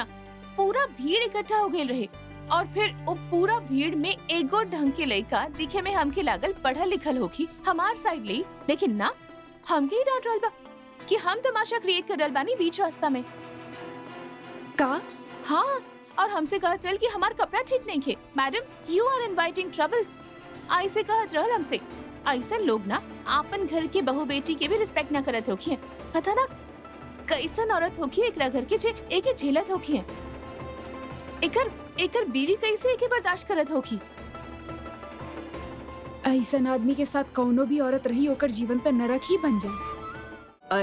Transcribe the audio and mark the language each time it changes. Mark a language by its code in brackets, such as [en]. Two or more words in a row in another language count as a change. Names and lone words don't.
[bho] पूरा भीड़ इकट्ठा हो गए रहे और फिर वो पूरा भीड़ में एगो ढंग के लड़का दिखे में हमके लागल पढ़ल लिखल होखी, हमार साइड ली, लेकिन ना हमके ही डांट रहल बा कि हम तमाशा क्रिएट कर रहल बानी बीच रास्ता में। का? हाँ, और हमसे कहत रहल कि हमार कपड़ा ठीक नहीं खे। [en] Madam you are inviting troubles, [bho] ऐसे कहत रहल हमसे। ऐसे लोग ना आपन घर के बहू बेटी के भी रिस्पेक्ट ना करत होखी है। पता ना कैसन औरत होखी एकरा घर के जे एके झेलत होखी है। एकर बीवी कैसे एके बर्दाश्त करत होखी। ऐसन आदमी के साथ कौनो भी औरत रही ओकर जीवन तो नरक ही बन जाए।